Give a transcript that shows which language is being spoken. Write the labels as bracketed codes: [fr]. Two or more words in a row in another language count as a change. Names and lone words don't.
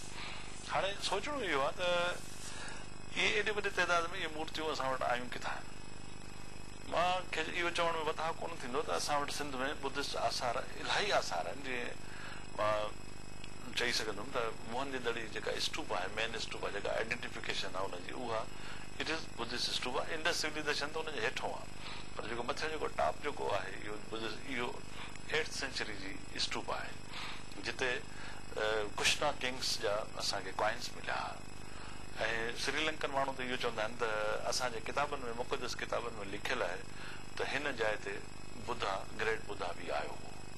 [sd] हाणे सोचणो इहो आहे त इहे एॾे वॾे तइदाद में इहे मूर्तियूं असां वटि आयूं किथां आहिनि। मूंखे इहो चवण में वधा कोन थींदो त असां वटि सिंध में बुद्धिस्ट आसार इलाही आसार आहिनि। जीअं मां चई सघंदुमि त मोहन जी दड़ी जेका स्टूप आहे, [en] main stupa [sd] आहे, जेका आइडेंटिफिकेशन आहे हुनजी, उहा [en] it is Buddhist stupa [sd] आहे। [en] Indus civilization [sd] त हुनजे हेठों आहे, पर जेको मथे जेको टॉप जेको आहे इहो बुद्धिस्ट, इहो 8th सेंचुरी जी स्टूप आहे जिते कुशना किंग्स जा असांखे कॉइन्स मिलिया। ऐं श्रीलंकन माण्हू त इहो चवंदा आहिनि त असांजे किताबनि में, मुक़दस किताबनि में लिखियलु आहे त हिन जाइ ते बुद्धा, ग्रेट बुद्धा बि आयो हो।